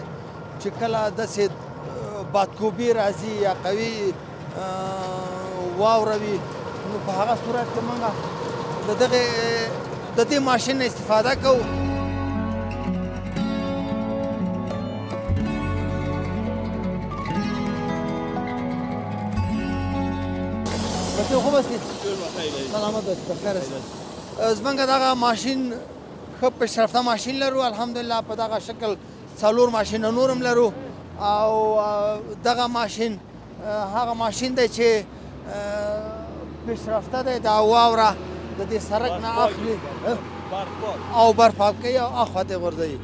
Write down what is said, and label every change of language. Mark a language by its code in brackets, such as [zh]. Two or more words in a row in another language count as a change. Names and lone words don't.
[ps] چې کله داسې بادکوبي راځي یا قوي واوره وي نو په هغه صورت کې موږ د دې ماشین نه استفاده کوو. [fa] بچې خوب هستید؟ سلامت باشید بخیر هستید. [ps] زموږ دغه ماشین ښه پیشرفته ماشین لرو الحمدلله په دغه شکل 4 ماشینه نور هم لرو او دغه ماشین هغه ماشین دی چې پیشرفته دی دا واوره د دې سړک نه اخلي او برپاک کوي او اخوا ته غورځوي.